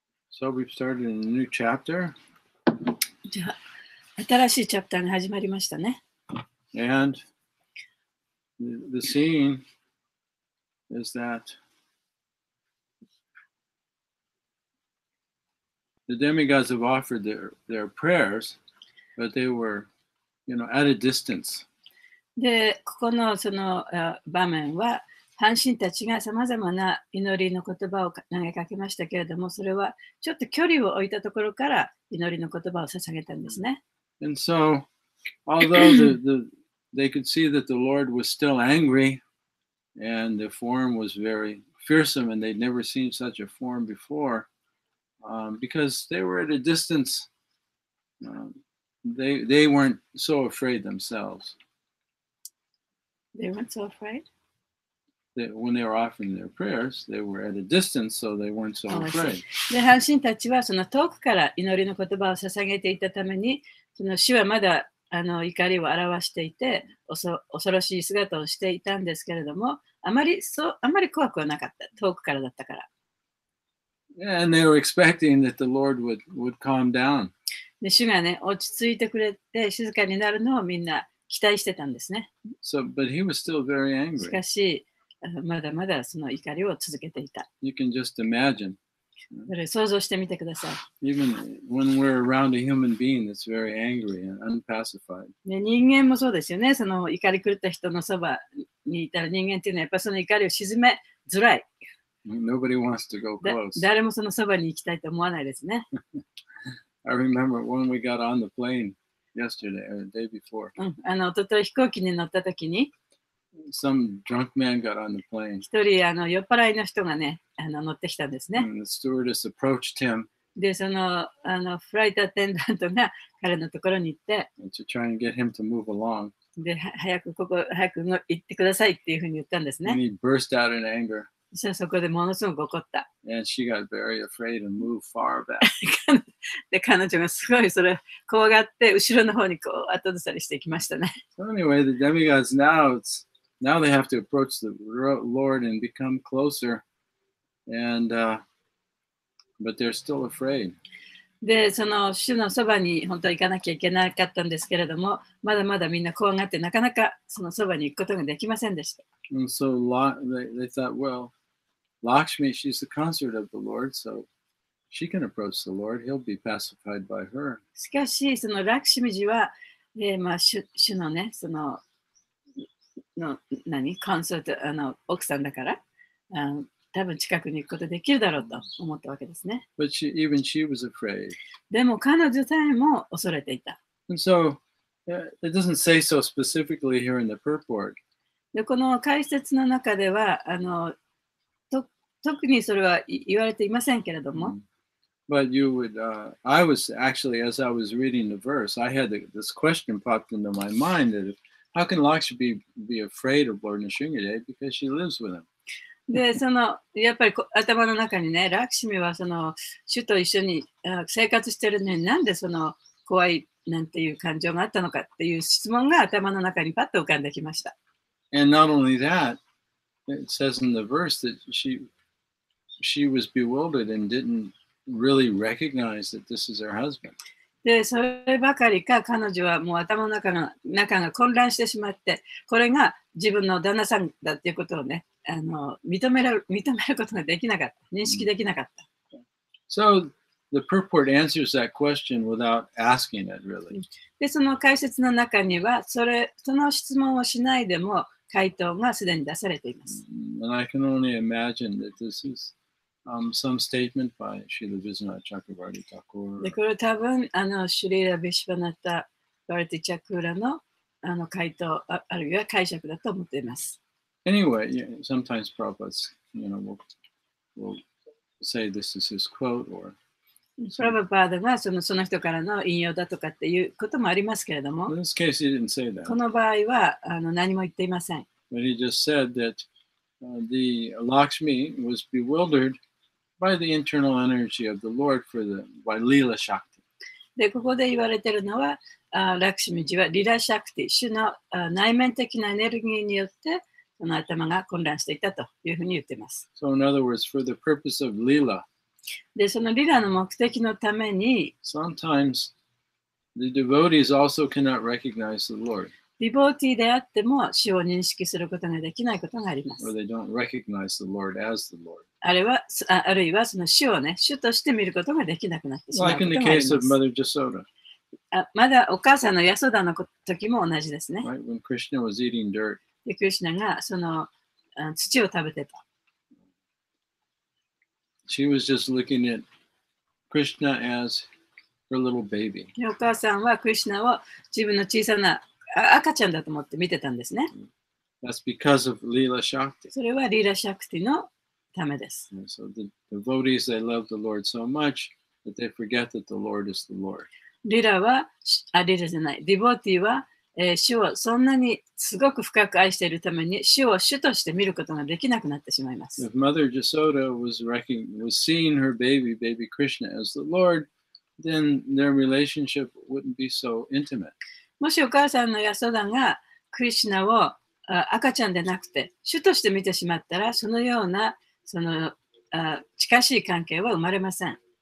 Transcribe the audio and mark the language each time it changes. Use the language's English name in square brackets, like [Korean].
[English] So we've started a new chapter. [Japanese] じゃあ、新しいチャプターが始まりましたね。 [English] And the scene is that the demigods have offered their prayers, but they were, at a distance. [Japanese] で、ここのその場面は、半身たちがさまざまな祈りの言葉を投げかけましたけれども、それはちょっと距離を置いたところから祈りの言葉を捧げたんですね。 [English] And so, although they could see that the Lord was still angry, and the form was very fearsome, and they'd never seen such a form before, because they were at a distance, they weren't so afraid themselves. They weren't so afraid? When they were offering their prayers, they were at a distance, so they weren't so afraid. [Japanese] で、半身たちはその遠くから祈りの言葉を捧げていたために、その主はまだ怒りを表していて、恐ろしい姿をしていたんですけれども、あまり怖くはなかった。遠くからだったから。 [English] And they were expecting that the Lord would calm down. [Japanese] で、主がね、落ち着いてくれて静かになるのをみんな期待してたんですね。 [English] So, but he was still very [Japanese] し [English] angry. [Japanese] かし、まだまだその怒りを続けていた。 [English] You can just imagine. [Japanese] それ想像してみてください。 [English] Even when we're around a human being that's very angry and unpacified, [Japanese] ね、人間もそうですよね。その怒り狂った人のそばにいたら人間っていうのはやっぱりその怒りを鎮めづらい。 [English] nobody wants to go close. [Japanese] 誰もそのそばに行きたいと思わないですね。 [English] I remember when we got on the plane yesterday or the day before, [Japanese] 一昨日飛行機に乗った時に、 [English] some drunk man got on the plane. [Japanese] 一人酔っ払いの人がね、乗ってきたんですね。 [English] And the stewardess approached him [Japanese] で、そのフライトアテンダントが彼のところに行って、 [English] to try and get him to move along. [Japanese] で、早く行ってくださいっていうふうに言ったんですね。 [English] And he burst out in anger. [Japanese] そしたらそこでものすごく怒った。 [English] And she got very afraid and moved far back. [Japanese] で、彼女がすごいそれ怖がって後ろの方にこう後ずさりしていきましたね。 [English] So anyway, the demigods now they have to approach the Lord and become closer, and but they're still afraid. [Japanese] で、その主のそばに本当は行かなきゃいけなかったんですけれども、まだまだみんな怖がってなかなかそのそばに行くことができませんでした。 [English] And so they thought, well, Lakshmi, she's the consort of the Lord, so she can approach the Lord. He'll be pacified by her. [Japanese] しかし、そのラクシミジは、主のね、そのコンソート、奥さんだから、多分近くに行くことできるだろうと思ったわけですね。 [English] But even she was afraid. [Japanese] でも彼女さえも恐れていた。 [English] And so it doesn't say so specifically here in the purport. [Japanese] で、この解説の中では、特にそれは言われていませんけれども、 [English] But you would, I was actually, as I was reading the verse, I had this question popped into my mind that how can Lakshmi be afraid of Lord Nrsimhadev because she lives with him? [Japanese] で、やっぱり頭の中にね、ラクシミは主と一緒に生活してるのになんで怖いなんていう感情があったのかっていう質問が頭の中にパッと浮かんできました。 [English] And not only that, it says in the verse that she was bewildered and didn't really recognize that this is her husband. [Japanese] で、そればかりか彼女はもう頭の中が混乱してしまって、これが自分の旦那さんだっていうことをね、認めることができなかった。認識できなかった。 [English] So the purport answers that question without asking it really. [Japanese] で、その解説の中には、その質問をしないでも回答がすでに出されています。 [English] And I can only imagine that this is some statement by Srila Vishwanath Chakravarti Thakur. [Japanese] で、これ多分、シュリーラ・ビシュバナタ・バルティ・チャクーラの回答、あるいは解釈だと思っています。 [English] Anyway, sometimes Prabhupada, will say this is his quote or [Japanese] プラバパーダがその人からの引用だとかっていうこともありますけれども、 [English] in this case he didn't say that. [Japanese] この場合は何も言っていません。 [English] But he just said that the Lakshmi was bewildered by the internal energy of the Lord by Leela Shakti. [Japanese] で、ここで言われているのは、ラクシミジはリラシャクティ、主の内面的なエネルギーによって、その頭が混乱していたというふうに言っています。 [English] So in other words, for the purpose of Leela, [Japanese] で、そのリラの目的のために、 [English] sometimes the devotees also cannot recognize the Lord, [Japanese] ディボーティーであっても主を認識することができないことがありま [English] or [Japanese] す。 [English] they don't recognize the Lord as the Lord. [Japanese] あるいはその主をね、主として見ることができなくなってしまう [English] Like [Japanese] こ [English] in [Japanese] と [English] the [Japanese] があり [English] case [Japanese] ま [English] of [Japanese] す。 [English] Mother Jasoda, [Japanese] まだお母さんのヤソダの時も同じですね。 [English] right? When Krishna was eating dirt, [Japanese] で、クリシュナがその土を食べてた。 [English] she was just looking at Krishna as her little baby. [Japanese] で、お母さんはクリシュナを自分の小さな赤ちゃんだと思って見てたんですね。 [English] That's because of Leela Shakti. [Japanese] それはリーラ・シャクティのためです。 [English] And so the devotees, they love the Lord so much that they forget that the Lord is the Lord. [Japanese] リラじゃない。ディボーティは、主をそんなにすごく深く愛しているために主を主として見ることができなくなってしまいます。 [English] If Mother Jasoda was seeing her baby Krishna as the Lord, then their relationship wouldn't be so intimate. [Japanese] もしお母さんのヤソダがクリシュナを赤ちゃんでなくて主として見てしまったら、そのような近しい関係は生まれません。